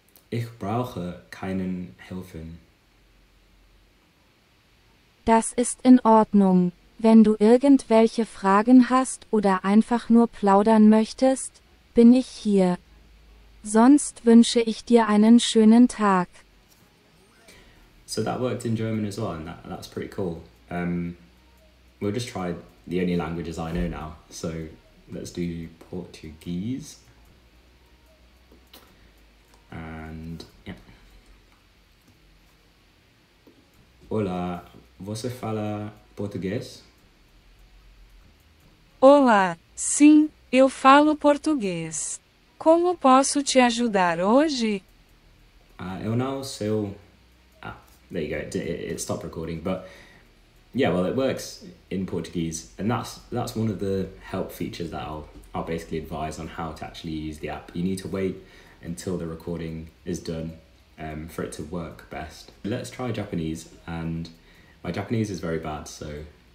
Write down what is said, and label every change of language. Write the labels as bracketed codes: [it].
[de] Ich brauche keinen Helfen. Das ist in Ordnung. Wenn du irgendwelche Fragen hast oder einfach nur plaudern möchtest, bin ich hier. Sonst wünsche ich dir einen schönen Tag. [en] So that worked in German as well, and that's pretty cool. We'll just try the only languages I know now. So let's do Portuguese. And yeah. [pt] Olá, você fala português? Olá, sim, eu falo português. Como posso te ajudar hoje? Eu não sei. [en] There you go. It stopped recording, but yeah, well, it works in Portuguese, and that's one of the help features that I'll basically advise on how to actually use the app. You need to wait until the recording is done for it to work best. Let's try Japanese, and my Japanese is very bad, so